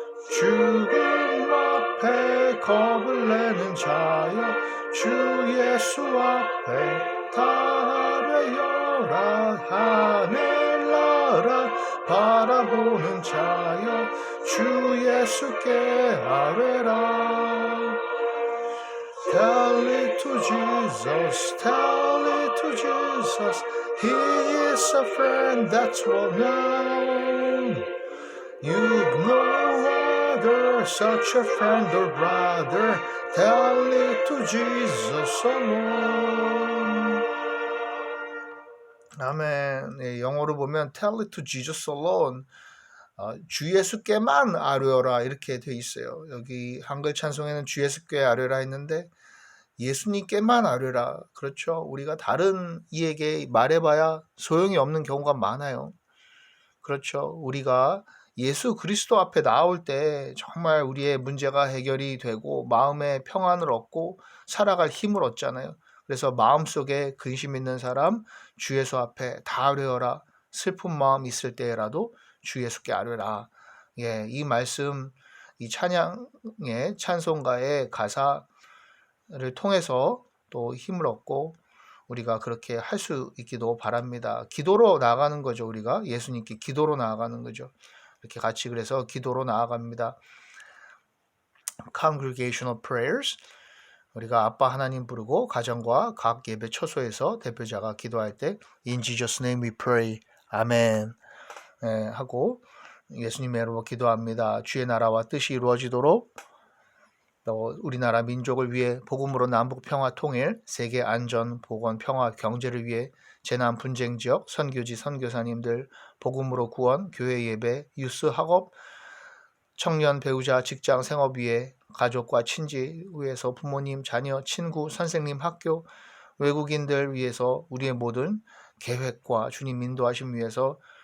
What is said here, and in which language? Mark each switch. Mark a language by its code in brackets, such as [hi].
[ko] 죽음 앞에 겁을 내는 자여 주 예수 앞에 다 아뢰여라. 하늘나라 바라보는 자여 주 예수께 아뢰라. [en] Tell it to Jesus, tell it to Jesus. He is a friend that's well known. You've no other such a friend or brother. Tell it to Jesus alone. 아멘. [ko] 네, 영어로 보면 [en] tell it to Jesus alone. [ko] 주 예수께만 아뢰어라 이렇게 돼 있어요. 여기 한글 찬송에는 주 예수께 아뢰라 했는데 예수님께만 아뢰라. 그렇죠. 우리가 다른 이에게 말해봐야 소용이 없는 경우가 많아요. 그렇죠. 우리가 예수 그리스도 앞에 나올 때 정말 우리의 문제가 해결이 되고 마음의 평안을 얻고 살아갈 힘을 얻잖아요. 그래서 마음속에 근심 있는 사람 주 예수 앞에 다 아뢰어라. 슬픈 마음 있을 때라도 주 예수께 아뢰라. 예, 이 말씀, 이 찬양의 찬송가의 가사를 통해서 또 힘을 얻고 우리가 그렇게 할 수 있기도 바랍니다. 기도로 나아가는 거죠. 우리가 예수님께 기도로 나아가는 거죠. 이렇게 같이 그래서 기도로 나아갑니다. [en] Congregational prayers. [ko] 우리가 아빠 하나님 부르고 가정과 각 예배 처소에서 대표자가 기도할 때 [en] In Jesus' name we pray. [ko] 아멘. 예, 하고 예수님의 이름으로 기도합니다. 주의 나라와 뜻이 이루어지도록 또 우리나라 민족을 위해 복음으로 남북 평화 통일, 세계 안전, 보건, 평화, 경제를 위해 재난 분쟁 지역, 선교지, 선교사님들, 복음으로 구원, 교회 예배, 유스 학업, 청년, 배우자, 직장, 생업 위해 가족과 친지 위해서 부모님, 자녀, 친구, 선생님, 학교, 외국인들 위해서 우리의 모든 계획과 주님 인도하심 위해서